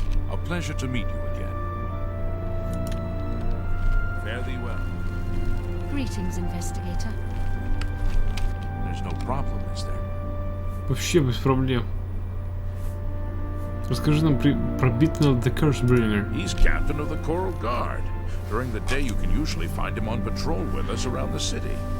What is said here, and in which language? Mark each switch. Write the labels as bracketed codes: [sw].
[en] A pleasure to meet you again. Fare thee well. Greetings, investigator. There's no problem, is there? [ru] Вообще без проблем. Расскажи нам про Битнелл the Cursebringer. [en] He's captain of the Coral Guard. During the day, you can usually find him on patrol with us around the city.